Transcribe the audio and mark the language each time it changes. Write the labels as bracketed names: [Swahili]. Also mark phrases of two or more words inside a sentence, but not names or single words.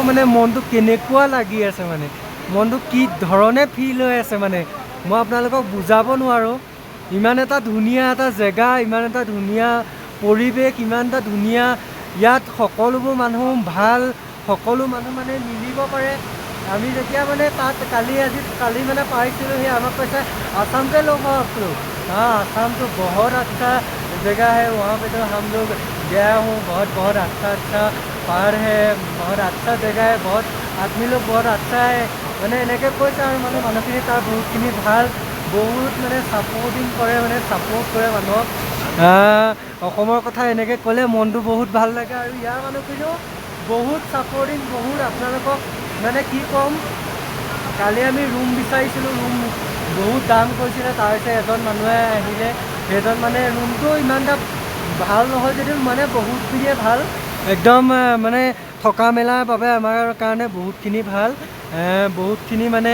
[Assamese] মানে মনটো কেনেকুৱা লাগি আছে মানে মনটো কি ধৰণে ফিল হৈ আছে মানে মই আপোনালোকক বুজাব নোৱাৰোঁ ইমান এটা ধুনীয়া এটা জেগা ইমান এটা ধুনীয়া পৰিৱেশ ইমান এটা ধুনীয়া ইয়াত সকলোবোৰ মানুহ ভাল সকলো মানুহ মানে মিলিব পাৰে আমি যেতিয়া মানে তাত কালি মানে পাইছিলোঁ সি আমাক কৈছে [Hindi] आसाम के लोग हो आप लोग हाँ आसाम तो बहुत अच्छा जगह है वहाँ पे तो हम लोग गया हूँ बहुत अच्छा पहाड़ है बहुत अच्छा जगह है बहुत आदमी लोग बहुत अच्छा है [Assamese] মানে এনেকৈ কৈছে আৰু মানে মানুহখিনি তাৰ বহুতখিনি ভাল বহুত মানে ছাপোৰ্ট কৰে মানুহক অসমৰ কথা এনেকৈ ক'লে মনটো বহুত ভাল লাগে আৰু ইয়াৰ মানুহখিনিও বহুত ছাপৰ্টিং বহুত আপোনালোকক মানে কি ক'ম কালি আমি ৰুম বিচাৰিছিলোঁ ৰুম বহুত দাম কৈছিলে তাৰপিছত এজন মানুহে আহিলে সেইজন মানে ৰুমটো ইমান এটা ভাল নহয় যদিও মানে বহুতখিনিয়ে ভাল একদম মানে থকা মেলাৰ বাবে আমাৰ কাৰণে বহুতখিনি ভাল বহুতখিনি মানে